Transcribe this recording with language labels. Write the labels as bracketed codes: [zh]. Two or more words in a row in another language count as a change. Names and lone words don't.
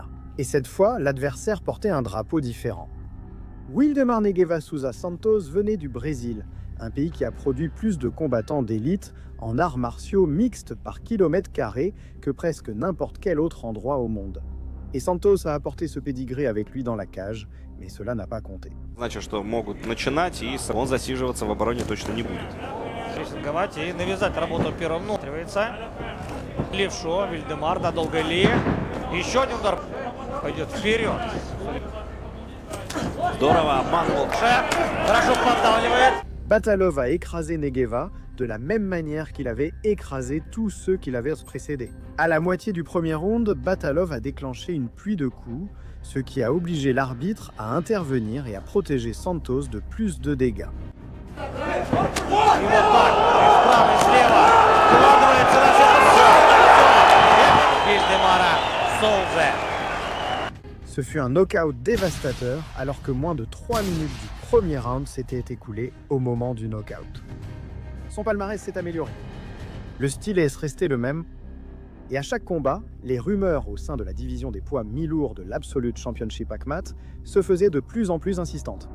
[fr] Et cette fois, l'adversaire portait un drapeau différent. Wildemar Negueva Souza Santos venait du Brésil, un pays qui a produit plus de combattants d'élite en arts martiaux mixtes par kilomètre carré que presque n'importe quel autre endroit au monde. Et Santos a apporté ce pédigré avec lui dans la cage, mais cela n'a pas compté. [ru] Значит, что могут начинать, и он засиживаться в обороне точно не будет. Прессинговать и навязать работу первым. Ну, требуется. Левшо, Вильдемар на долгой ли. Еще один удар. Пойдет вперед. Здорово обманывал. Хорошо поддавливает. [fr] Batalov a écrasé Negueva de la même manière qu'il avait écrasé tous ceux qui l'avaient précédé. À la moitié du premier round, Batalov a déclenché une pluie de coups, ce qui a obligé l'arbitre à intervenir et à protéger Santos de plus de dégâts. [ru] И вот так, справа и слева. Вкладывается на все. Вильдемара Соузе. [fr] Ce fut un knockout dévastateur alors que moins de 3 minutes du premier round s'étaient écoulées au moment du knockout. Son palmarès s'est amélioré. Le style est resté le même. Et à chaque combat, les rumeurs au sein de la division des poids mi-lourds de l'Absolute Championship ACMAT se faisaient de plus en plus insistantes.